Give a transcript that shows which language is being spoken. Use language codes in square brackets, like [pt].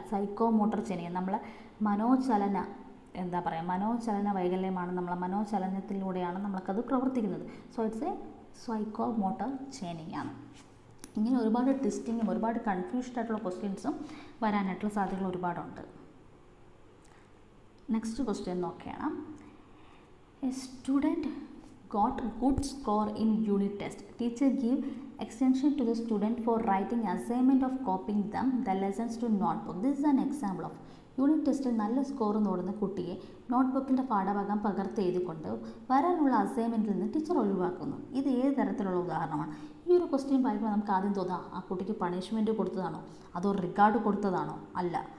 [ml] Psycho motor chaining നമ്മളെ മനോചലന മനോചലന വൈകല്യമാണ്. നമ്മളെ മനോചലനത്തിലൂടെയാണ് നമ്മൾക്കത് പ്രവർത്തിക്കുന്നത്. [en] so it's a psychomotor chaining [ml] ആണ്. ഇങ്ങനെ ഒരുപാട് ട്വിസ്റ്റിങ്ങും ഒരുപാട് കൺഫ്യൂസ്ഡ് ആയിട്ടുള്ള ക്വസ്റ്റ്യൻസും വരാനായിട്ടുള്ള സാധ്യതകൾ ഒരുപാടുണ്ട്. നെക്സ്റ്റ് ക്വസ്റ്റ്യൻ നോക്കുകയാണ്. [en] A student got good score in unit test. Teacher give extension to the student for writing assignment of copying them the lessons to notebook. This is an example of [ml] unit ടെസ്റ്റിൽ നല്ല score നേടുന്ന കുട്ടിയെ നോട്ട്ബുക്കിൻ്റെ പാഠഭാഗം പകർത്തെഴുതിക്കൊണ്ട് വരാനുള്ള അസൈൻമെൻറ്റിൽ നിന്ന് teacher ഒഴിവാക്കുന്നു. ഇത് ഏത് തരത്തിലുള്ള ഉദാഹരണമാണ്? ഈ ഒരു ക്വസ്റ്റ്യൻ വായിക്കുമ്പോൾ നമുക്ക് ആദ്യം തോന്നാം, ആ കുട്ടിക്ക് പണിഷ്മെൻറ്റ് കൊടുത്തതാണോ, അതോ റിഗാർഡ് കൊടുത്തതാണോ? അല്ല.